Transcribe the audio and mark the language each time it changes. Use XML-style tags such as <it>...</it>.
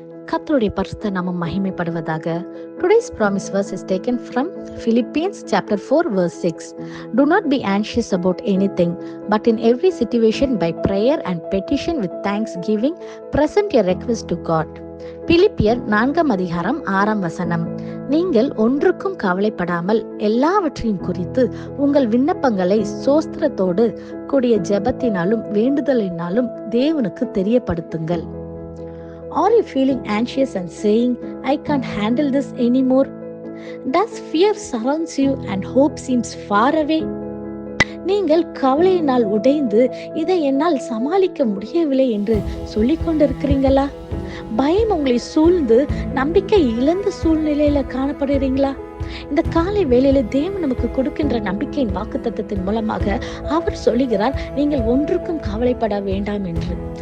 <ta>கர்த்தருடைய பரிசுத்த நாமம் மகிமைப்படுவதாக.</ta> <en>Today's promise verse is taken from Philippians chapter 4 verse 6. Do not be anxious about anything, but in every situation by prayer and petition with thanksgiving present your request to God.</en> <ta>பிலிப்பியர் 4 அதிகாரம் 6 வசனம். நீங்கள் ஒன்றுக்கும் கவலைப்படாமல் எல்லாவற்றையும் குறித்து உங்கள் விண்ணப்பங்களை சோஸ்திரத்தோடு கூடிய ஜெபத்தினாலும் வேண்டுதலினாலும் தேவனுக்கு தெரியப்படுத்துங்கள்.</ta> <en>Are you feeling anxious and saying, I can't handle this anymore? Does fear surrounds you and hope seems far away?</en> <ta>நீங்கள் கவலையினால் உடைந்து இதை என்னால் சமாளிக்க முடியவில்லை என்று சொல்லிக் கொண்டிருக்கிறீங்களா? பயம் உங்களை சூழ்ந்து நம்பிக்கை இழந்த சூழ்நிலையில காணப்படுறீங்களா? இந்த காலை வேளையில தேவன் நமக்கு கொடுக்கின்ற நம்பிக்கையின் வாக்குத்தத்தத்தின் மூலமாக அவர் சொல்லுகிறார், நீங்கள் ஒன்றுக்கும் கவலைப்பட வேண்டாம் என்று.</ta>